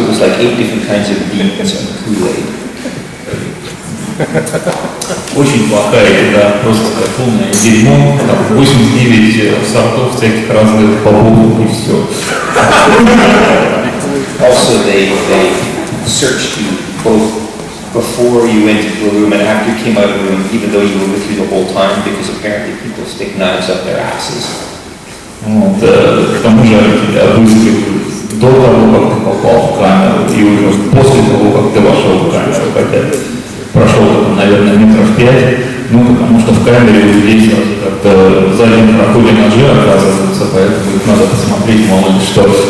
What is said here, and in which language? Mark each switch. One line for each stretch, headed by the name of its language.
English: It was like 8 different kinds of beans and Kool-Aid.
Russian: Очень плохая еда, просто как полное дерьмо, 89 сортов всяких разных бобовых и все.
English: Also, they searched you both before you went into the room and after you came out of the room, even though you were with you the whole time, because apparently people stick knives up their asses.
Russian: Вот, к тому же тебя обыскивают до того, как ты попал в камеру, и уже после того, как ты вошел в камеру, хотя прошел, наверное, метров 5, ну, потому что в камере у людей сразу как-то в заднем проходе ножи оказываются, поэтому их надо посмотреть, мало ли что.